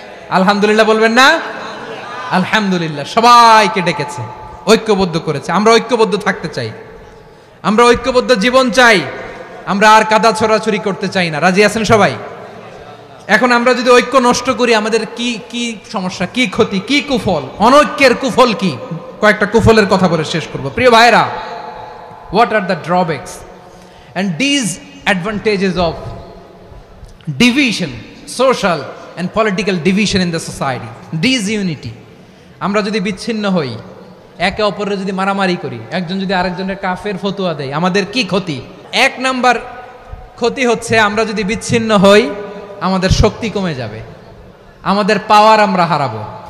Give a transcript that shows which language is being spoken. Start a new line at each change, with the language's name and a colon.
Bangla: আলহামদুলিল্লাহ বলবেন না? আলহামদুলিল্লাহ, সবাইকে ডেকেছে, ঐক্যবদ্ধ করেছে। আমরা ঐক্যবদ্ধ থাকতে চাই, আমরা ঐক্যবদ্ধ জীবন চাই, আমরা আর কাদা ছড়াছড়ি করতে চাই না। রাজি আছেন সবাই? এখন আমরা যদি ঐক্য নষ্ট করি, আমাদের কি কি সমস্যা, কি ক্ষতি, কি কুফল? অনৈক্যের কুফল কি? কয়েকটা কুফলের কথা বলে শেষ করব। প্রিয় ভাইরা,
English: What are the drawbacks and disadvantages of division, social and political division in the society, disunity?
Bangla: আমরা যদি বিচ্ছিন্ন হই, একে অপরের যদি মারামারি করি, একজন যদি আরেকজনের কাফের ফতোয়া দেয়, আমাদের কি ক্ষতি? এক নাম্বার ক্ষতি হচ্ছে, আমরা যদি বিচ্ছিন্ন হই, আমাদের শক্তি কমে যাবে, আমাদের পাওয়ার আমরা হারাবো।